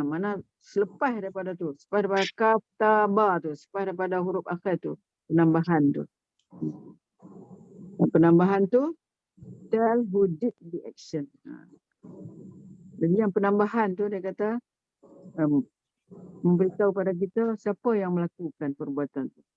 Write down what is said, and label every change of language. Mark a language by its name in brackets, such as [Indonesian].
[Malay] Mana selepas daripada tu, selepas daripada kata ba tu, selepas daripada huruf akhir tu, penambahan tu. Penambahan tu [English] tell who did the action. [Malay] Jadi yang penambahan tu dia kata memberitahu pada kita siapa yang melakukan perbuatan tu.